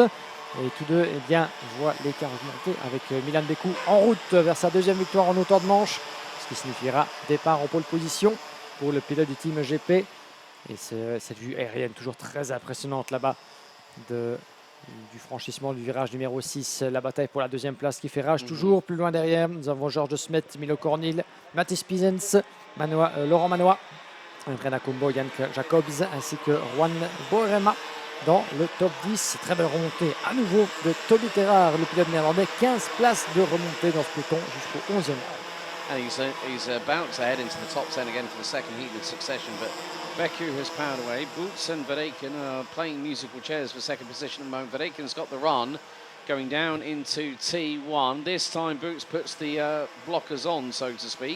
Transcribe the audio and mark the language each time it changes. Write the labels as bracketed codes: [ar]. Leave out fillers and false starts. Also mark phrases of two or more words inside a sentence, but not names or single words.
[fr] Et tous deux voient l'écart augmenter avec Milan Beku en route vers sa 2e victoire en autant de manche. Ce qui signifiera départ en pole position pour le pilote du team GP. Et cette vue aérienne toujours très impressionnante là-bas du franchissement du virage numéro 6. La bataille pour la 2e place qui fait rage toujours. Plus loin derrière, nous avons Georges de Smet, Milo Cornil, Mattis Piesens, Laurent Manois, Adriana Kumba, Jan Jacobs ainsi que Juan Borema dans le top 10. Très belle remontée à nouveau de Toby Terrar, le pilote néerlandais. 15 places de remontée dans ce peloton jusqu'au 11e. [en] And he's about to head into the top 10 again for the second heat in succession, but Beku has powered away. Boots and Verdaeken are playing musical chairs for second position at the moment. Verdaken's got the run, going down into T1. This time Boots puts the blockers on, so to speak.